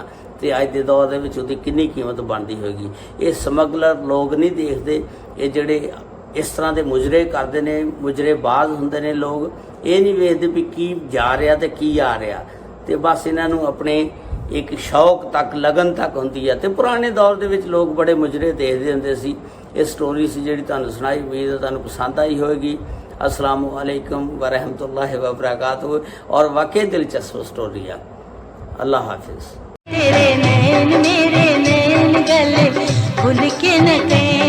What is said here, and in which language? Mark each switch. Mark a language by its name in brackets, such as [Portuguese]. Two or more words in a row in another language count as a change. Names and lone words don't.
[Punjabi] ਤੇ ਅੱਜ ਦੇ ਦੌਰ ਦੇ ਵਿੱਚ ਉਹਦੀ ਕਿੰਨੀ ਕੀਮਤ ਬਣਦੀ ਹੋਏਗੀ। ਇਹ ਸਮਗਲਰ ਲੋਕ ਨਹੀਂ ਦੇਖਦੇ, ਇਹ ਜਿਹੜੇ ਇਸ ਤਰ੍ਹਾਂ ਦੇ ਮੁਜਰੇ ਕਰਦੇ ਨੇ, ਮੁਜਰੇਬਾਜ਼ ਹੁੰਦੇ ਨੇ ਲੋਕ, ਇਹ ਨਹੀਂ ਵੇਖਦੇ ਵੀ ਕੀ ਜਾ ਰਿਹਾ ਤੇ ਕੀ ਆ ਰਿਹਾ। ਤੇ ਬਸ ਇਹਨਾਂ ਨੂੰ ਆਪਣੇ ਇੱਕ ਸ਼ੌਕ ਤੱਕ, ਲਗਨ ਤੱਕ ਹੁੰਦੀ ਹੈ। ਤੇ ਪੁਰਾਣੇ ਦੌਰ ਦੇ ਵਿੱਚ ਲੋਕ ਬੜੇ ਮੁਜਰੇ ਦੇਖਦੇ ਹੁੰਦੇ ਸੀ। ਇਹ ਸਟੋਰੀ ਸੀ ਜਿਹੜੀ ਤੁਹਾਨੂੰ ਸੁਣਾਈ, ਉਮੀਦ ਹੈ ਤੁਹਾਨੂੰ ਪਸੰਦ ਆਈ ਹੋਏਗੀ। [Arabic] السلام عليكم ورحمة الله وبركاته. [Hindi] और वाकई दिलचस्प स्टोरी है। अल्लाह हाफिज़। तेरे नैन मेरे नैन गले खुल के न